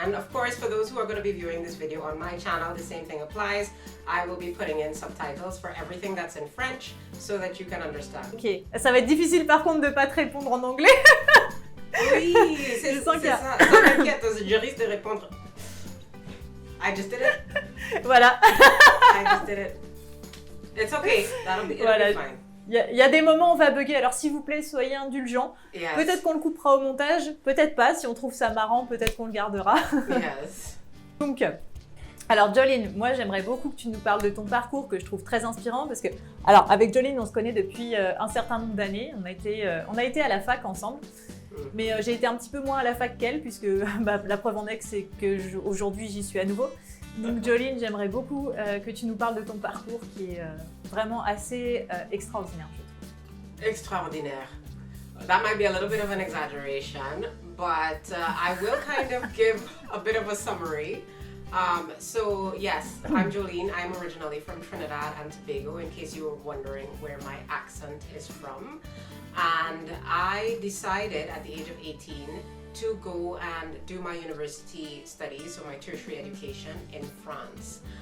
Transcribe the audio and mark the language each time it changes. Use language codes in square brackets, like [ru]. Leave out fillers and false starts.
[en] And of course, for those who are going to be viewing this video on my channel, the same thing applies. I will be putting in subtitles for everything that's in French so that you can understand. [fr] Ok, ça va être difficile par contre de ne pas te répondre en anglais. Oui, c'est ça. Ça m'inquiète, je risque de répondre. [en] I just did it. [fr] Voilà. [en] I just did it. It's okay. It'll be fine. [fr] Il y a des moments où on va bugger, alors s'il vous plaît, soyez indulgents. [en] Yes. [fr] Peut-être qu'on le coupera au montage, peut-être pas. Si on trouve ça marrant, peut-être qu'on le gardera. [en] Yes. [fr] Donc, alors Joleen, moi j'aimerais beaucoup que tu nous parles de ton parcours que je trouve très inspirant parce que, alors avec Joleen, on se connaît depuis un certain nombre d'années. On a été à la fac ensemble. Mais j'ai été un petit peu moins à la fac qu'elle puisque la preuve en est que c'est qu'aujourd'hui j'y suis à nouveau. Donc Joleen, j'aimerais beaucoup que tu nous parles de ton parcours qui est vraiment assez extraordinaire, je trouve. Extraordinaire. [en] That might be a little bit of an exaggeration, but I will kind of give a bit of a summary. So yes, I'm Joleen. I'm originally from Trinidad and Tobago, in case you were wondering where my accent is from. And I decided at the age of 18 to go and do my university studies, so my tertiary education in France.